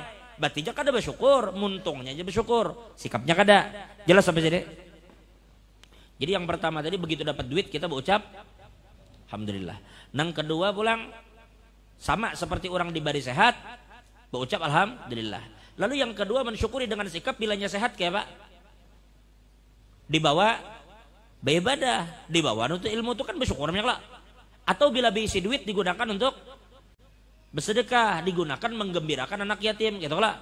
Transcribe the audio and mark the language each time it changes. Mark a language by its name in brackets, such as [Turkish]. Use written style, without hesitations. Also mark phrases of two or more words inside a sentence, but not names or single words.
[Banjar] Berarti aja kada bersyukur, muntungnya aja bersyukur, sikapnya kada. [Indonesian] Jelas sampai sini? Jadi yang pertama tadi begitu dapat duit kita berucap alhamdulillah. [Banjar] Nang kedua pulang sama seperti orang diberi sehat, berucap alhamdulillah. [Indonesian] Lalu yang kedua mensyukuri dengan sikap bilanya sehat kayak Pak. Dibawa beribadah, dibawa untuk ilmu itu kan bersyukur lah. Atau bila berisi duit digunakan untuk bersedekah, digunakan menggembirakan anak yatim gitu lah.